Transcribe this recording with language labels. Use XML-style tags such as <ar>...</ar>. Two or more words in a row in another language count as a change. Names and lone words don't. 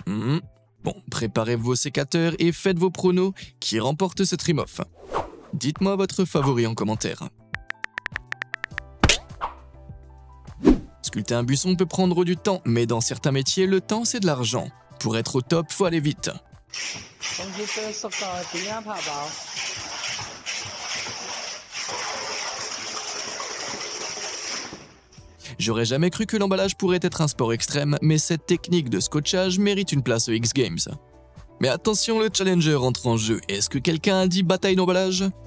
<fr>Bon, préparez vos sécateurs et faites vos pronos qui remporte ce trim-off. Dites-moi votre favori en commentaire. Sculpter un buisson peut prendre du temps, mais dans certains métiers, le temps c'est de l'argent. Pour être au top, faut aller vite.</fr> <yue>咁佢嘅速度係點樣拍爆？</yue> <fr>J'aurais jamais cru que l'emballage pourrait être un sport extrême, mais cette technique de scotchage mérite une place aux X Games. Mais attention, le challenger entre en jeu. Est-ce que quelqu'un a dit bataille d'emballage ?</fr>